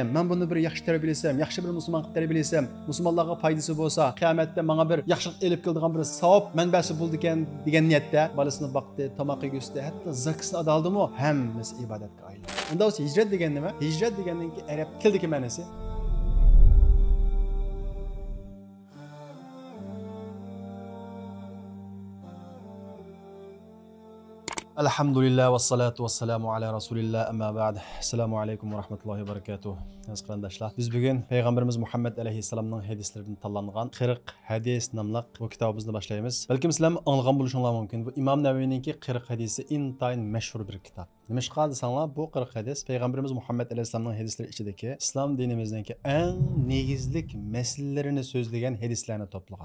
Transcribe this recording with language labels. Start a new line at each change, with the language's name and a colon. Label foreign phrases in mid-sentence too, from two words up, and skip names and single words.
Uzbek: Men buni bir yaxshi tarbiyalasam, yaxshi bir musulmon qilib tarbiyalasam, musulmonlarga foydasi bo'lsa, qiyomatda menga bir yaxshilik elib keladigan bir savob manbasi bo'ldi ekan degan niyatda bolasini boqdi, tomoq yegusti, hatto zakasini ado qildimi, hammasi ibodatga aylandi. Unda o'zi hijrat degan nima? Hijrat degandan-ki arab tildagi ma'nosi
Arabic: الحمد لله والصلاة والسلام على رسول الله أما بعد. السلام عليكم ورحمة الله وبركاته.
Uzbek: Aziz qarindoshlar, biz bugun Peygamberimiz Muhammed alayhissalomning hadislaridan tanlangan 40 hadis nomli bu kitobimizni boshlaymiz. Balkim sizlar anglagan bo'lishinglar mumkin. Bu Imom Navaviyningki 40 hadisi intayin mashhur bir kitob. Nimashqa desanglar, bu 40 hadis Peygamberimiz Muhammed alayhissalomning hadislari ichidagi islom dinimizdagi eng negizlik masalalarini so'zlagan hadislarni to'plagan.